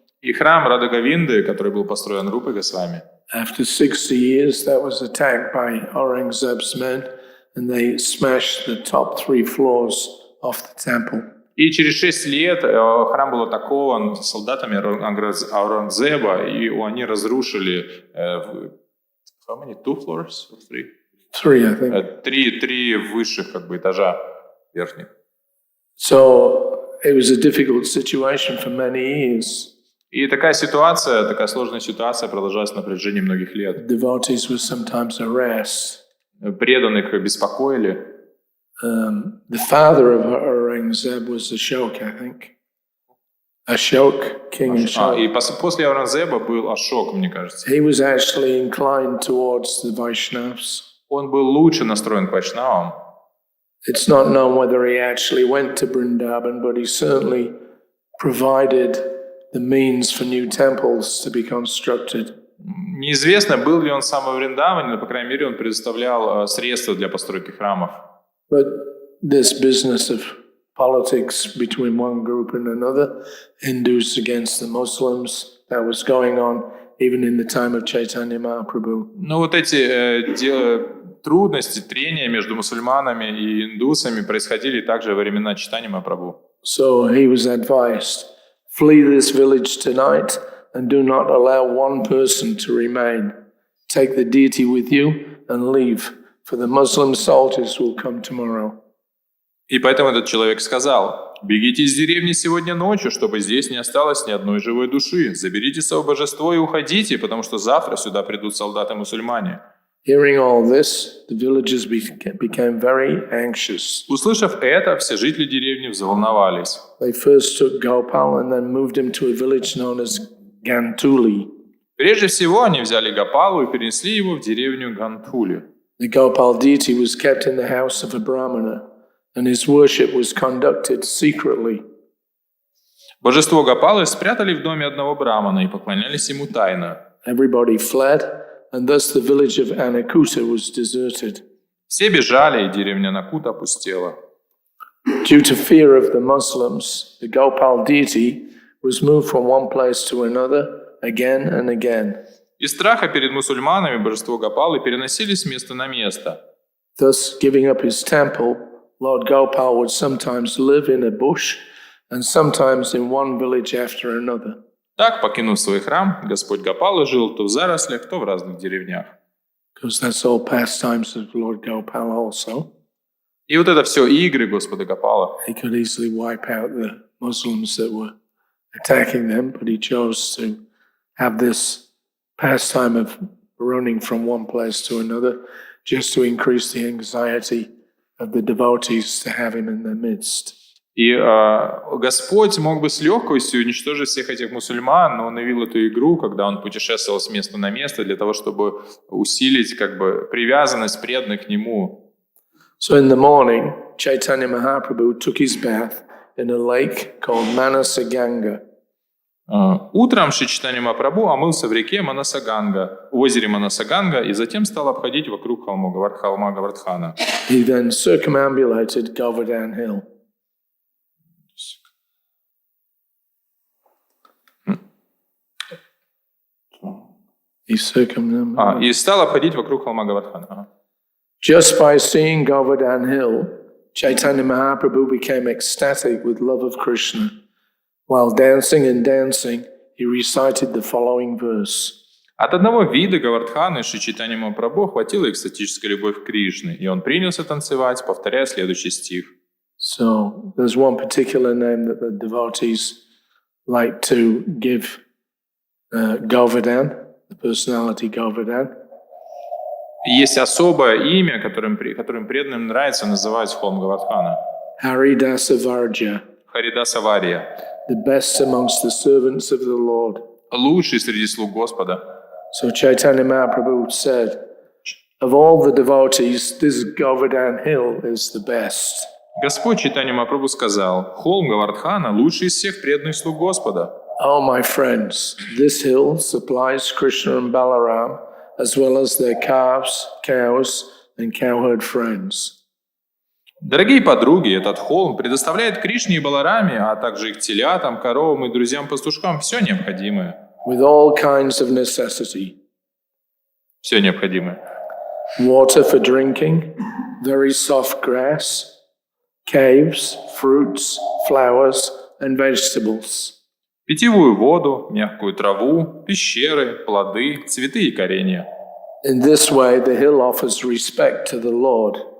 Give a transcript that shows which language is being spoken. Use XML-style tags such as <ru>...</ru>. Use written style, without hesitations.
<ru>И храм Радха-Говинды, который был построен Рупой Госвами.</ru> <en>After 60 years, that was attacked by Aurangzeb's men, and they smashed the top 3 floors of the temple.</en> <ru>И через 6 лет храм был атакован солдатами Аурангзеба, и они разрушили</ru> <en>how many? 2 floors? 3? 3, I think.</en> <ru>Три высших этажа верхних.</ru> <en>So it was a difficult situation for many years.</en> <ru>И такая сложная ситуация продолжалась на протяжении многих лет.</ru> <en>Devotees were sometimes harassed.</en> <ru>Преданных беспокоили.</ru> <en>The father of Aurangzeb was Ashok, I think. Ashok, King Ashok.</en> <ru>И после Аурангзеба был Ашок, мне кажется.</ru> <en>He was actually inclined towards the Vaishnavas.</en> <ru>Он был лучше настроен к вайшнавам.</ru> <en>It's not known whether he actually went to Vrindavan, but he certainly provided the means for new temples to be constructed.</en> <ru>Неизвестно, был ли он сам во Вриндаване, но, по крайней мере, он предоставлял средства для постройки храмов.</ru> <en>But this business of politics between one group and another, Hindus against the Muslims, that was going on even in the time of Chaitanya Mahaprabhu.</en> <ru>Но вот эти трудности, трения между мусульманами и индусами происходили также во времена Чайтаньи Махапрабху.</ru> <en>So he was advised, flee this village tonight and do not allow one person to remain. Take the deity with you and leave, for the Muslim soldiers will come tomorrow.</en> <ru>И поэтому этот человек сказал: «Бегите из деревни сегодня ночью, чтобы здесь не осталось ни одной живой души. Заберите свое божество и уходите, потому что завтра сюда придут солдаты-мусульмане».</ru> <en>Hearing all this, the villagers became very anxious.</en> <ru>Услышав это, все жители деревни взволновались.</ru> <en>They first took Gopal and then moved him to a village known as Gantuli.</en> <ru>Прежде всего, они взяли Гопалу и перенесли его в деревню Гантули.</ru> <en>The Gopal deity was kept in the house of a Brahmana, and his worship was conducted secretly.</en> <ru>Божество Гопалы спрятали в доме одного брамана и поклонялись ему тайно.</ru> <en>Everybody fled, and thus the village of Anakuta was deserted.</en> <ru>Все бежали, и деревня Накут опустела.</ru> <en>Due to fear of the Muslims, the Gopal deity was moved from one place to another again and again.</en> <ru>Из страха перед мусульманами божество Гопалы переносили с места на место.</ru> <en>Thus, giving up his temple, Lord Gopal would sometimes live in a bush and sometimes in one village after another.</en> <ru>Так, покинув свой храм, Господь Гопала жил то в зарослях, то в разных деревнях.</ru> <en>Because that's all pastimes of Lord Gopal also.</en> <ru>И вот это все игры Господа Гопала.</ru> <en>He could easily wipe out the Muslims that were attacking them, but he chose to have this pastime of running from one place to another just to increase the anxiety of the devotees to have him in their midst.</en> <ru>И Господь мог бы с легкостью уничтожить всех этих мусульман, но он явил эту игру, когда он путешествовал с места на место для того, чтобы усилить привязанность преданных к нему.</ru> <en>So in the morning, Chaitanya Mahaprabhu took his bath in a lake called Manasaganga.</en> <ru>Утром Шри Чайтанья Махапрабху омылся в реке Манасаганга, в озере Манасаганга, и затем стал обходить вокруг холма Гавардхана.</ru> <en>He then circumambulated Govardhan Hill.</en> <ru>И стал обходить вокруг холма Гавардхана.</ru> <en>Just by seeing Govardhan Hill, Chaitanya Mahaprabhu became ecstatic with love of Krishna. While dancing and dancing, he recited the following verse.</en> <ru>От одного вида Гавардханы Шри Чайтанья Махапрабху охватила экстатическая любовь к Кришне, и он принялся танцевать, повторяя следующий стих.</ru> <en>So there's one particular name that the devotees like to give Govardhan, the personality Govardhan.</en> <ru>Есть особое имя, которым преданным нравится называть холм Гавардхана.</ru> <sa>Haridasa Varja,</sa> <ru>Харидаса Вария.</ru> <en>the best amongst the servants of the Lord.</en> <ru>Лучший среди слуг Господа.</ru> <en>So Chaitanya Mahaprabhu said, of all the devotees, this Govardhan hill is the best.</en> <ru>Господь Чайтанья Махапрабху сказал: холм Гавардхана лучший из всех преданных слуг Господа.</ru> <en>Oh, my friends, this hill supplies Krishna and Balaram, as well as their calves, cows, and cowherd friends.</en> <ru>Дорогие подруги, этот холм предоставляет Кришне и Балараме, а также их телятам, коровам и друзьям-пастушкам все необходимое.</ru> <en>With all kinds of necessity.</en> <ru>Все необходимое.</ru> <en>Water for drinking, very soft grass, caves, fruits, flowers, and vegetables.</en> <ru>Питьевую воду, мягкую траву, пещеры, плоды, цветы и коренья.</ru> <en>In this way, the hill offers respect to the Lord.</en>